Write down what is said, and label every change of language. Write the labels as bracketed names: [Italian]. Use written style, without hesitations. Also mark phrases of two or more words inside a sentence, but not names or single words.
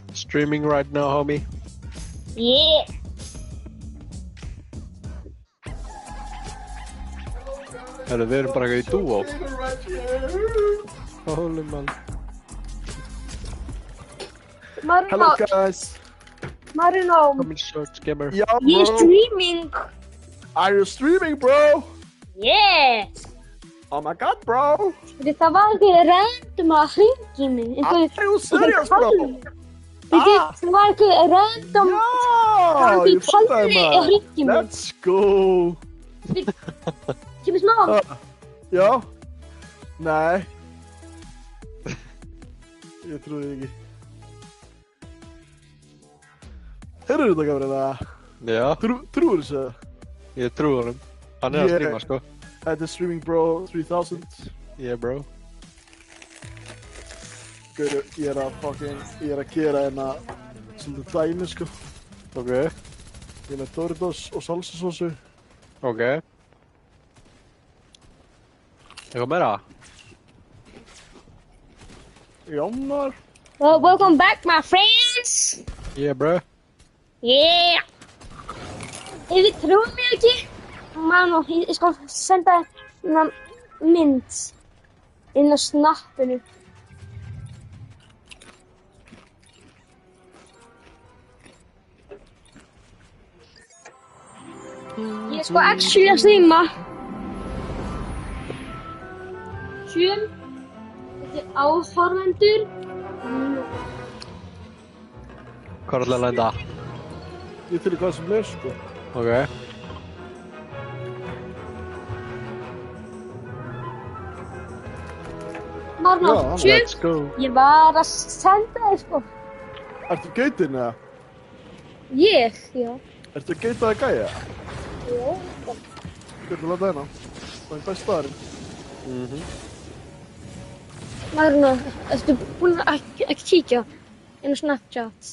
[English] Streaming right now, homie. Yeah. [Icelandic] Við erum bara eitthvað í dúo. [English] Holy man. Hello guys. Marino. Coming short, gamer. Yeah, bro. You're streaming. Are you streaming, bro? Yeah. Oh my god, bro. [Icelandic] Það var einhver random að hringi mig. [English] Are you serious, bro? [Icelandic] Það var einhver random Ég fattaði að maður. hringi mig. [English] Let's go. [Icelandic] Kemur smá. Já. Nei. Ég trúi ekki. Heyrðu þetta, Gabriela? Já. Trúir þessu? Ég trúi honum. Hann að streama, sko. Þetta er Streaming Bro 3000. Yeah, bro. Gauður, ég er að gera hérna svolítið dæmi, sko. Ok. Ég er með Doritos og salsasósu. Ok. Eitthvað meira? Já, maður. [English] Well, welcome back, my friends. Yeah, bro. Yeah. [Icelandic] Ef þið trúið mér ekki, Manu, ég skal senda hérna mynd inn á snappinu. Ég er sko actually að streama. Þetta er áhorfendur. Hvað er alltaf að lenda? Ég til í hvað sem er, sko. Ok. Manu, [English] Let's go. [Icelandic] ég var að senda þér sko. Ertu geitin, eða? Ég, já. Ertu geitaði gæja? Já. Gauður, láta hérna. Það er best staðarinn. Marino, ertu búinn að kíkja inn á Snapchat?